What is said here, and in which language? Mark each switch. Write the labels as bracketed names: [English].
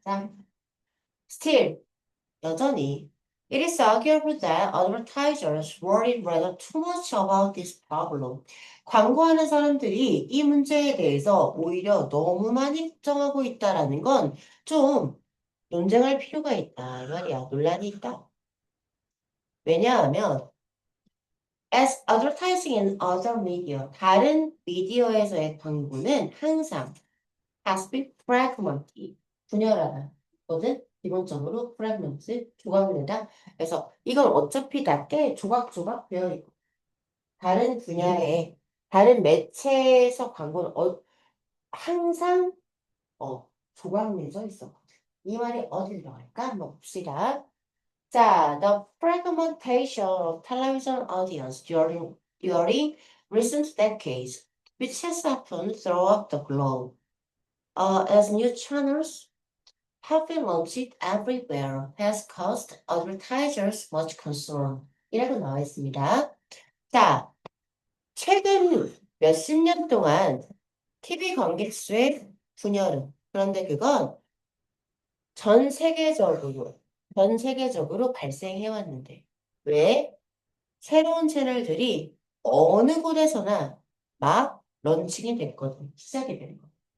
[Korean] 자, [English] still [Korean] 여전히 [English] it is arguable that advertisers worry rather too much about this problem. [Korean] 광고하는 사람들이 이 문제에 대해서 오히려 너무 많이 걱정하고 있다라는 건 좀 논쟁할 필요가 있다. 이 말이야. 논란이 있다. 왜냐하면 [English] as advertising in other media, [Korean] 다른 미디어에서의 광고는 항상 [English] has been fragmented, [Korean] 분열하다. 거든 기본적으로 fragment, 조각내다. 그래서 이건 어차피 다 꽤 조각조각 되어 있고 다른 분야의 다른 매체에서 광고는 항상 조각내져 있어. 이 말이 어디로 나갈까? 한번 봅시다. 자, [English] the fragmentation of television audience during recent decades, which has happened throughout the globe, as new channels have been launched everywhere, has caused advertisers much concern. [Korean] 이라고 나와 있습니다. 자, 최근 몇십 년 동안 TV 관객 수의 분열은, 그런데 그건 전 세계적으로 발생해 왔는데, 왜? 새로운 채널들이 어느 곳에서나 막 런칭이 됐거든. 시작이 된 거.